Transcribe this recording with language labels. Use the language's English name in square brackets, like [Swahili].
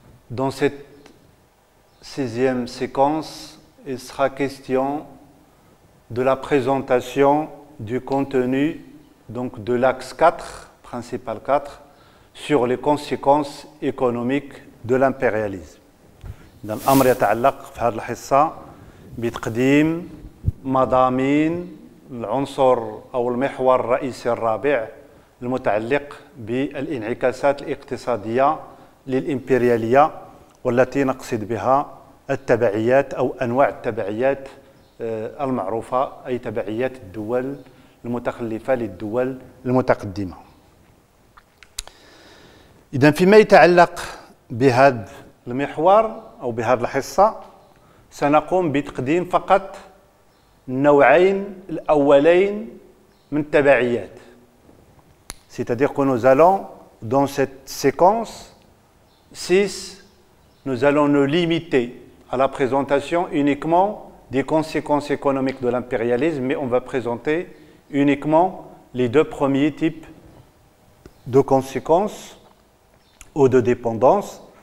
[French] Dans cette 6e séquence, il sera question de la présentation du contenu de l'axe 4, principal 4, sur les conséquences économiques de l'impérialisme. [Arabic] الأمر يتعلق في هذه الحصة بتقديم مضامين العنصر أو المحور الرئيسي الرابع المتعلق بالانعكاسات الاقتصادية للإمبريالية والتي نقصد بها التبعيات أو أنواع التبعيات المعروفة أي تبعيات الدول المتخلفة للدول المتقدمة. إذن فيما يتعلق بهذا المحور أو بهذه الحصة سنقوم بتقديم فقط النوعين الأولين من التبعيات. [French] C'est-à-dire que nous allons, dans cette séquence 6, nous allons nous limiter à la présentation uniquement des conséquences économiques de l'impérialisme, mais on va présenter uniquement les deux premiers types de conséquences ou de dépendance.